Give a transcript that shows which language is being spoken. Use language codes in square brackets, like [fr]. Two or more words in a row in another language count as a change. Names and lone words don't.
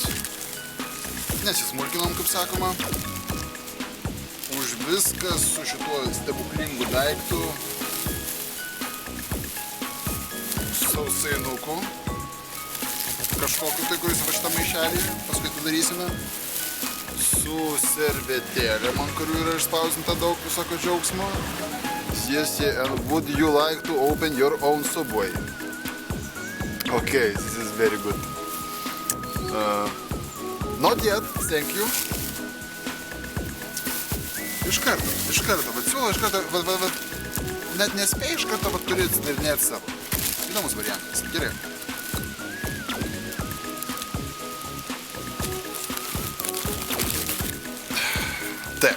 [lt] Nesismulkinom, kaip sakoma. Už viską su šituo stebuklingu daiktu. Sausainuku. Kažkokiu tai, kuris va šitą maišelį, paskui tai darysime. Su servetėlė, man kurių yra išspausinta daug visokio džiaugsmo. [en] Yes, and would you like to open your own Subway? Okay, this is very good. Not yet, thank you. [lt] Iš karto, bet siūlo iš karto, net nespėjai iš karto, bet turi atsidarinėti savo. Įdomus variantas, gerai. Taip.